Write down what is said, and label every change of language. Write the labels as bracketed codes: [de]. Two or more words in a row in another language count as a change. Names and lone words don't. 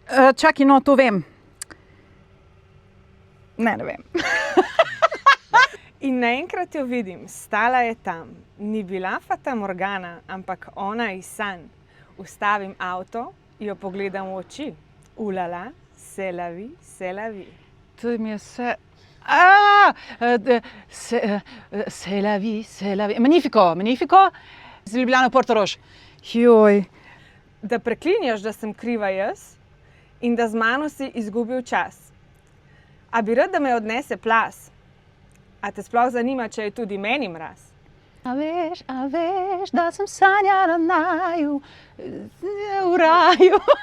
[sl] Čakaj, no, to vem. Ne vem. In naenkrat jo vidim, stala je tam. Ni bila Fata Morgana, ampak ona iz sanj. Ustavim avto, jo pogledam v oči. Ulala, [fr] c'est la vie, c'est la vie. [sl] To mi je vse... [fr] C'est la vie, c'est la vie. [sl] Magnifico. Z Ljubljano Portorož. Joj. Da preklinjaš, da sem kriva jaz in da z mano si izgubil čas. A bi rad, da me odnese plaz? A te sploh zanima, če je tudi meni mraz? A veš, da sem sanjala naju, v raju.